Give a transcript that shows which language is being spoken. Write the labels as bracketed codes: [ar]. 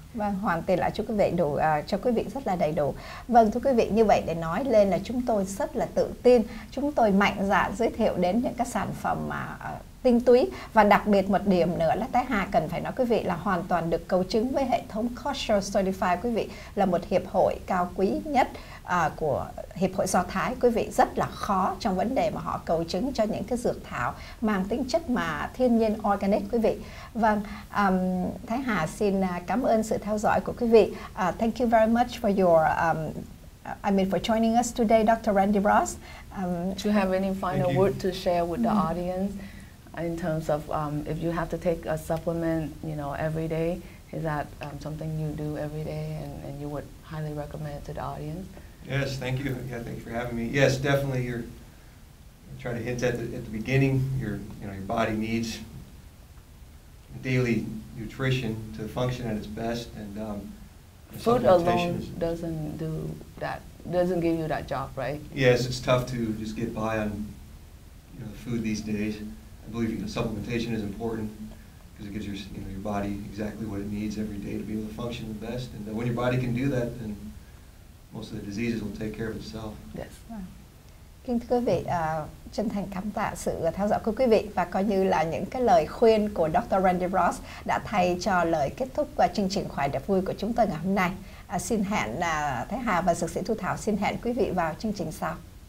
[vi] Vâng, hoàn tiền lại cho quý vị đủ, cho quý vị rất là đầy đủ. Vâng, thưa quý vị, như vậy để nói lên là chúng tôi rất là tự tin, chúng tôi mạnh dạn giới thiệu đến những các sản phẩm mà tinh túy, và đặc biệt một điểm nữa là Thái Hà cần phải nói quý vị là hoàn toàn được cầu chứng với hệ thống Kosher Certified. Quý vị là một hiệp hội cao quý nhất của Hiệp hội Do Thái. Quý vị rất là khó trong vấn đề mà họ cầu chứng cho những cái dược thảo mang tính chất mà thiên nhiên organic quý vị. Vâng, Thái Hà xin cảm ơn sự theo dõi của quý vị. [en] Thank you very much for your for joining us today, Dr. Randy Ross. Do you have any final word to share with the audience in terms of if you have to take a supplement, every day? Is that something you do every day, and you would highly recommend it to the audience? Yes, thank you. Yeah, thank you for having me. Yes, definitely. You're trying to hint at the beginning. Your body needs daily nutrition to function at its best, and food alone doesn't do that. Doesn't give you that job, right? Yes, it's tough to just get by on food these days. I believe supplementation is important because it gives your body exactly what it needs every day to be able to function the best. And when your body can do that, then most of the diseases will take care of itself. Yes. [vi] Kính thưa quý vị, chân thành cảm tạ sự theo dõi của quý vị, và coi như là những cái lời khuyên của Dr. Randy Ross đã thay cho lời kết thúc chương trình Khỏe Đẹp Vui của chúng tôi ngày hôm nay. Xin hẹn Thái Hà và Dược sĩ Thu Thảo xin hẹn quý vị vào chương trình sau.